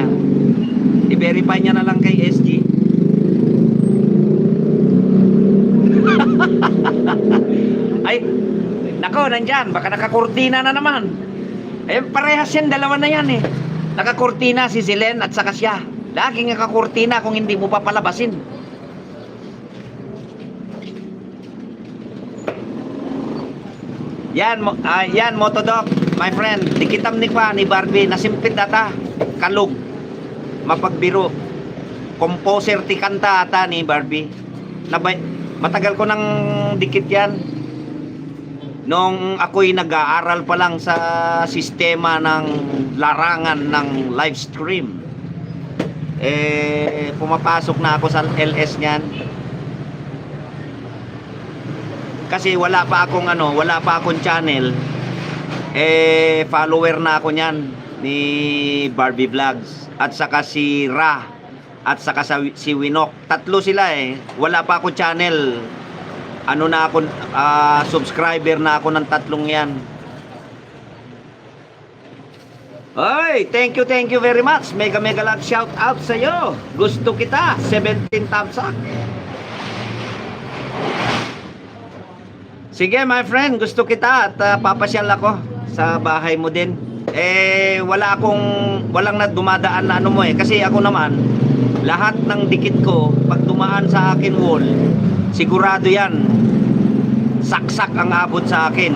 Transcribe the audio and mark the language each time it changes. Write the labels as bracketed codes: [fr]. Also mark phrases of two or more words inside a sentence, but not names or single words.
[tl] I-verify niya na lang kay SG. Ay, nako, nandyan, baka nakakurtina na naman. Parehas yan, dalawa na yan Nakakurtina si Silen at saka siya. Laging nakakurtina kung hindi mo papalabasin. Yan, yan, [en] Motodoc, my friend. [ilo] Dikitam ni pa ni Barbie, nasimpit ata, kalug, mapagbiro. Composer ti kanta ata ni Barbie. [tl] Matagal ko nang dikit yan. Nung ako'y nag-aaral pa lang sa sistema ng larangan ng live stream. Pumapasok na ako sa LS niyan. Kasi wala pa akong channel. Follower na ako niyan ni Barbie Vlogs at saka si Ra at saka si Winok. Tatlo sila Wala pa ako channel. Subscriber na ako ng tatlong yan. Ay, [en] thank you very much. Mega love shout out [tl] sa iyo. Gusto kita. 17 [en] thumbs up. [tl] Sige, [en] my friend, [tl] gusto kita at papasyal ako sa bahay mo din. Walang dumadaan na kasi ako naman, lahat ng dikit ko, pag dumaan sa akin wall, sigurado yan, saksak ang abot sa akin.